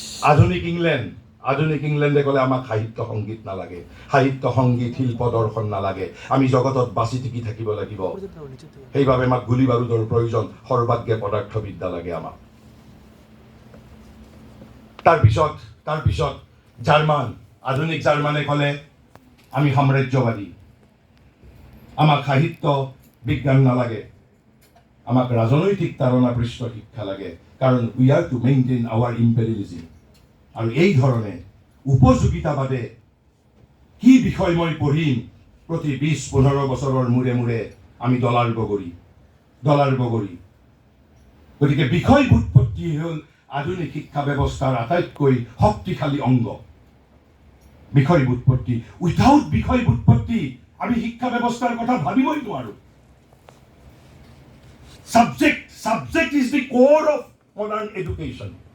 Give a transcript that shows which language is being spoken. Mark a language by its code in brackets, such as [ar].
[as] আধুনিক ইংলেণ্ডে ক'লে আমাক সাহিত্য সংগীত নালাগে, সাহিত্য সংগীত শিল্প দৰ্শন নালাগে, আমি জগতত বাচি টিকি থাকিব লাগিব। সেইবাবে আমাক গুলী বাৰুদৰ প্ৰয়োজন, সৰ্বাগ্ৰে পদাৰ্থবিদ্যা লাগে আমাক। তাৰপিছত আধুনিক জাৰ্মানে ক'লে আমি সাম্ৰাজ্যবাদী, আমাক সাহিত্য বিজ্ঞান নালাগে, আমাক ৰাজনৈতিক তাৰণা পৃষ্ঠ শিক্ষা লাগে, কাৰণ [en] We are to maintain our imperialism. [as] আৰু এই ধৰণে উপযোগিতাবাদে কি বিষয় মই পঢ়িম, প্ৰতি 20-15 বছৰৰ মূৰে আমি ডলাৰ বগৰী। গতিকে বিষয় বুৎপত্তি হ'ল আধুনিক শিক্ষা ব্যৱস্থাৰ আটাইতকৈ শক্তিশালী অংগ। বিষয় বুৎপত্তি, উইথাউট বিষয় বুৎপত্তি আমি শিক্ষা ব্যৱস্থাৰ কথা ভাবিবই নোৱাৰো। [en] Subject is the core of modern education.